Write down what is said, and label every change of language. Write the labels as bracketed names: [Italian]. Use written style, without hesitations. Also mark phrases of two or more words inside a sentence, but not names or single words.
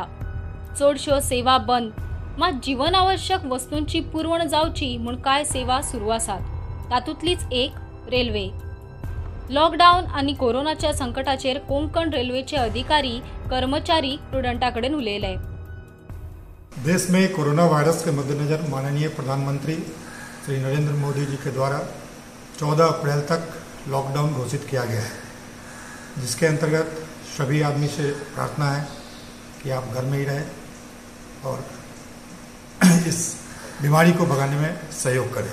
[Konkani] चडश्यो सेवा बंद, मात जीवनावश्यक वस्तूंची पुरवण जावची म्हूण कांय सेवा सुरू आसात, तातूंतलीच एक रेल्वे। लॉकडाऊन आनी कोरोनाच्या संकटाचेर कोंकण रेल्वेचे अधिकारी कर्मचारी प्रुडंटा कडेन उलयले। [Hindi] देश में कोरोना वायरस के मद्देनजर माननीय प्रधानमंत्री श्री नरेंद्र मोदी जी के द्वारा 14 अप्रैल तक लॉकडाउन घोषित किया गया है, जिसके अंतर्गत सभी आदमी से प्रार्थना है कि आप घर में ही रहें और इस बीमारी को भगाने में सहयोग करें।